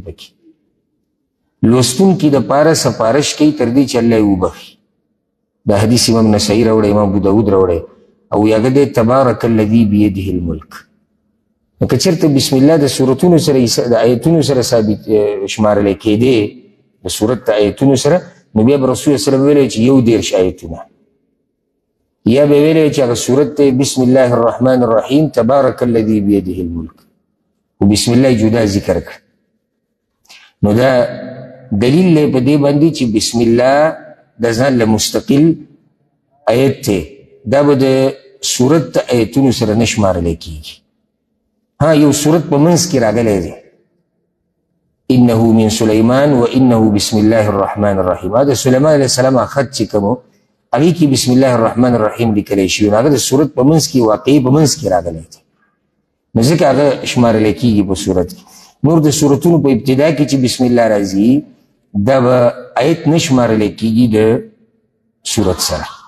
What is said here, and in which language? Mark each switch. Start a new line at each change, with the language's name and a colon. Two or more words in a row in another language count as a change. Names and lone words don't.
Pashto: پکې لوستونکي دپاره سفارش کوي تر دې چې الله یې وبخي دا حدیث امام نسائی راوړی امام ابو داود راوړی او هغه دی
Arabic: تبارک الذي بیده الملک
Pashto: نو که چېرته
Arabic: بسم الله
Pashto: د سورتونو سره د آیتونو سره ثابت شمارلی کېدی د سورت د آیتونو سره نو بیا به رسول وسلم ویلی چې یو 30 آیتونه یا به ویلی چې هغه سورت دی
Arabic: بسم الله الرحمن الرحیم تبارک الذي بیده الملک
Pashto: و
Arabic: بسم الله
Pashto: جدا ذکر کړ نو دا دلیل لی په دې باندې چې
Arabic: بسم الله
Pashto: د ځان له مستقل آیت دی دا به د سورت آیتونو سره نه شمارلی کیږي. ها یو سورت په منځ کې راغلی دی
Arabic: انه من سلیمان و انه بسم الله الرحمن الرحیم.
Pashto: دا سلیمان
Arabic: علیه السلام
Pashto: خط چې کوم هغې کې
Arabic: بسم الله الرحمن الرحیم
Pashto: لیکلی شوي، هغه د سورت په منځ کې واقعي په منځ کې راغلی دی، نو ځکه هغه شمارلی کیږي په سورت کې. نور د سورتونو په ابتدا کې چې
Arabic: بسم الله
Pashto: راځي دا به آیت نه شمارلی کیږي د سورت سره.